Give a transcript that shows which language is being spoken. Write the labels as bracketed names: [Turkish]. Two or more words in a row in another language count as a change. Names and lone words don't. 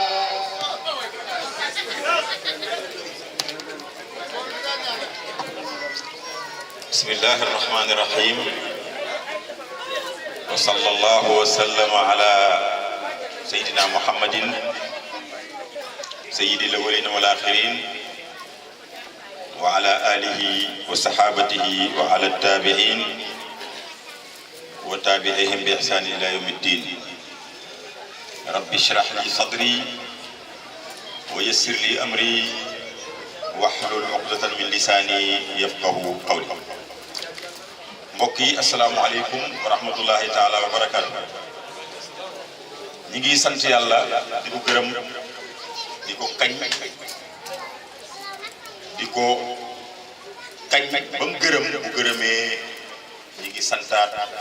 [Arabic] بسم الله الرحمن الرحيم وصلى الله وسلم على سيدنا محمد سيد الأولين والآخرين وعلى آله وصحابته وعلى التابعين وتابعيهم بإحسان إلى يوم الدين رب اشرح لي صدري ويسر لي أمري واحلل عقدة من لساني يفقه قولي [Wolof] mbokk yi [Arabic] السلام عليكم ورحمة الله تعالى وبركاته [Wolof] ñi ngi sant yàlla di ko gërëm di ko kañ ba mu gërëm bu gërëmee ñi ngi santaat